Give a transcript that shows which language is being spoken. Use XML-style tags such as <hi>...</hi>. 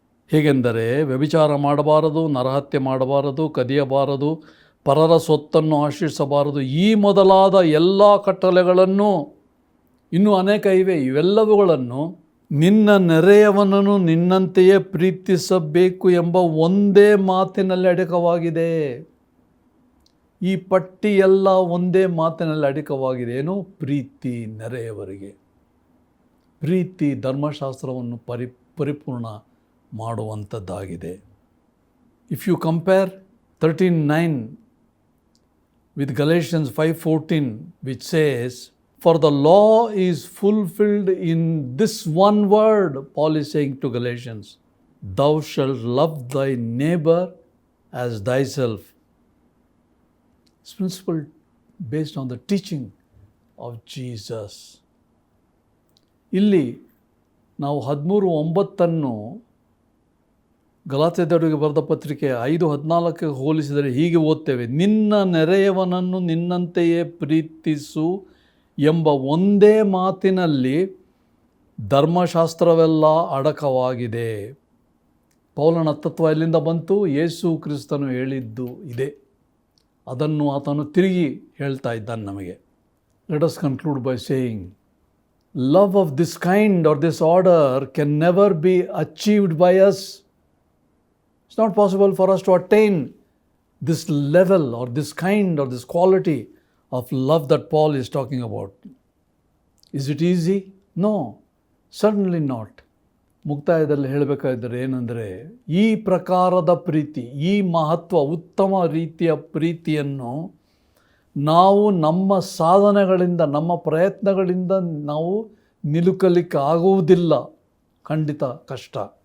<kn>ಹೇಗೆಂದರೆ ವ್ಯಭಿಚಾರ ಮಾಡಬಾರದು, ನರಹತ್ಯೆ ಮಾಡಬಾರದು, ಕದಿಯಬಾರದು, ಪರರ ಸೊತ್ತನ್ನು ಆಶ್ರಯಿಸಬಾರದು, ಈ ಮೊದಲಾದ ಎಲ್ಲ ಕಟ್ಟಳೆಗಳನ್ನು, ಇನ್ನೂ ಅನೇಕ ಇವೆ, ಇವೆಲ್ಲವುಗಳನ್ನು ನಿನ್ನ ನೆರೆಯವನನ್ನು ನಿನ್ನಂತೆಯೇ ಪ್ರೀತಿಸಬೇಕು ಎಂಬ ಒಂದೇ ಮಾತಿನಲ್ಲಿ ಅಡಕವಾಗಿದೆ. ಈ ಪಟ್ಟಿ ಎಲ್ಲ ಒಂದೇ ಮಾತಿನಲ್ಲಿ ಅಡಕವಾಗಿದೆ. ಏನು? ಪ್ರೀತಿ ನೆರೆಯವರಿಗೆ. ಪ್ರೀತಿ ಧರ್ಮಶಾಸ್ತ್ರವನ್ನು ಪರಿಪೂರ್ಣ ಮಾಡುವಂಥದ್ದಾಗಿದೆ.</kn> <en>If you compare 13:9 with Galatians 5:14, which says, for the law is fulfilled in this one word, Paul is saying to Galatians, thou shalt love thy neighbor as thyself. This principle based on the teaching of Jesus.</en> <kn>ಇಲ್ಲಿ ನಾವು 13:9 ಗಲಾತ್ಯದವರಿಗೆ ಬರೆದ ಪತ್ರಿಕೆ 5:14 ಹೋಲಿಸಿದರೆ ಹೀಗೆ ಓದ್ತೇವೆ, ನಿನ್ನ ನೆರೆಯವನನ್ನು ನಿನ್ನಂತೆಯೇ ಪ್ರೀತಿಸು ಎಂಬ ಒಂದೇ ಮಾತಿನಲ್ಲಿ ಧರ್ಮಶಾಸ್ತ್ರವೆಲ್ಲ ಅಡಕವಾಗಿದೆ. ಪೌಲನ ತತ್ವ ಎಲ್ಲಿಂದ ಬಂತು? ಯೇಸು ಕ್ರಿಸ್ತನು ಹೇಳಿದ್ದು ಇದೆ. ಅದನ್ನು ಆತನು ತಿರುಗಿ ಹೇಳ್ತಾ ಇದ್ದಾನೆ ನಮಗೆ.</kn> <en>Let us conclude by saying, love of this kind or this order can never be achieved by us. It's not possible for us to attain this level or this kind or this quality of love that Paul is talking about. Is it easy? No, certainly not.</en> <kn>ಮುಕ್ತಾಯದಲ್ಲಿ ಹೇಳಬೇಕಾದ್ರೆ ಏನಂದರೆ, ಈ ಪ್ರಕಾರದ ಪ್ರೀತಿ, ಈ ಮಹತ್ವ, ಉತ್ತಮ ರೀತಿಯ ಪ್ರೀತಿಯನ್ನು ನಾವು ನಮ್ಮ ಸಾಧನೆಗಳಿಂದ, ನಮ್ಮ ಪ್ರಯತ್ನಗಳಿಂದ ನಾವು ನಿಲುಕಲಿಕ್ಕೆ ಆಗುವುದಿಲ್ಲ. ಖಂಡಿತ ಕಷ್ಟ.</kn>